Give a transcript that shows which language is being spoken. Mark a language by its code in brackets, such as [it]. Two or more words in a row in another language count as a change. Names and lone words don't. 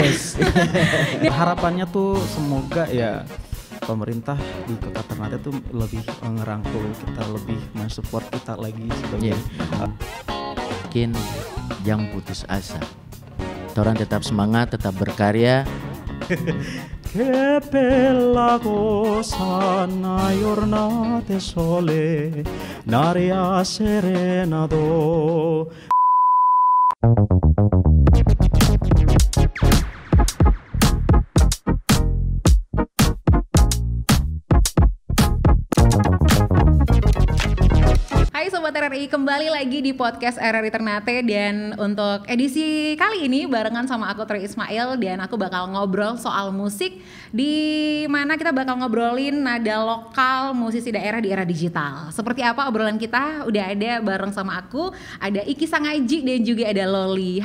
[id] Harapannya tuh semoga ya pemerintah di Kota Ternate tuh lebih ngerangkul kita, lebih mensupport kita lagi sebagai Mungkin jangan putus asa. Orang tetap semangat, tetap berkarya. [nap] Che bella cosa una giornata sole, n'aria serena do. [id] Hai Sobat RRI, kembali lagi di podcast RRI Ternate. Dan untuk edisi kali ini barengan sama aku Tri Ismail. Dan aku bakal ngobrol soal musik, di mana kita bakal ngobrolin nada lokal musisi daerah di era digital. Seperti apa obrolan kita? Udah ada bareng sama aku, ada Iki Sangaji dan juga ada Loli.